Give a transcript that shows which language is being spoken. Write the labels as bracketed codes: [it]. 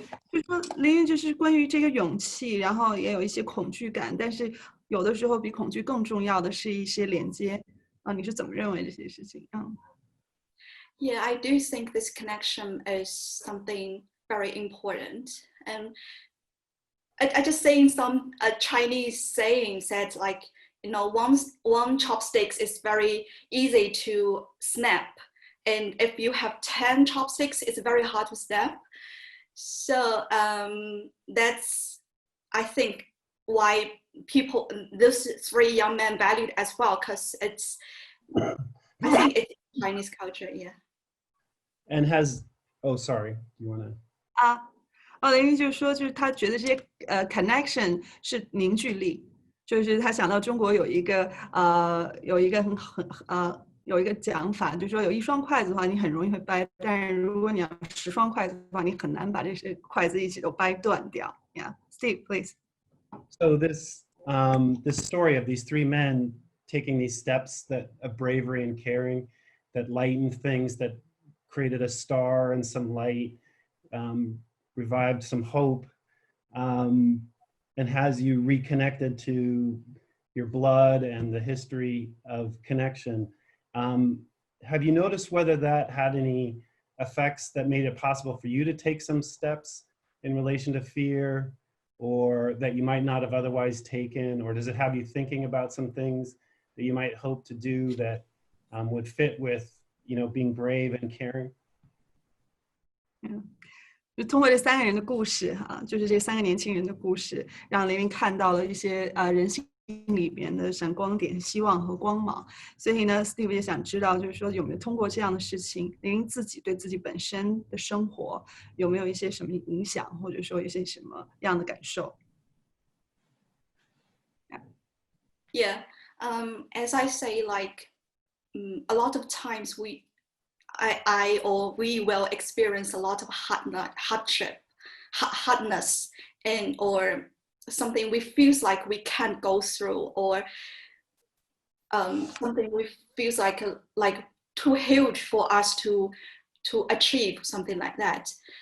[zh] 就说林云就是关于这个勇气，然后也有一些恐惧感，但是有的时候比恐惧更重要的是一些连接你是怎么认为这些事情 [en] Yeah, I do think this connection is something very important. And I just saying some Chinese saying said like, one chopsticks is very easy to snap, and if you have 10 chopsticks, it's very hard to snap. So that's, I think, why those 3 young men valued as well, because I think it's Chinese culture, yeah. And sorry, you want to? [zh] 雷云就是说，就是他觉得这些connection 是凝聚力，就是他想到中国有一个有一个讲法，就是说有1双筷子的话，你很容易会掰，但是如果你要10双筷子的话，你很难把这些筷子一起都掰断掉。 [en] Yeah, Steve, please. So this story of these 3 men taking these steps of bravery and caring that lightened things, that created a star and some light, revived some hope, and has you reconnected to your blood and the history of connection. Have you noticed whether that had any effects that made it possible for you to take some steps in relation to fear, or that you might not have otherwise taken? Or does it have you thinking about some things that you might hope to do that would fit with, being brave and caring? Yeah. [zh] 就通过这3个人的故事哈，就是这3个年轻人的故事，让雷云看到了一些人性里边的闪光点、希望和光芒。所以呢 ，Steve 也想知道，就是说有没有通过这样的事情，雷云自己对自己本身的生活有没有一些什么影响，或者说有些什么样的感受 [en] Yeah, as I say, like a lot of times we will experience a lot of hardness, and or something we feels like we can't go through, or something we feels like too huge for us to achieve, something like that.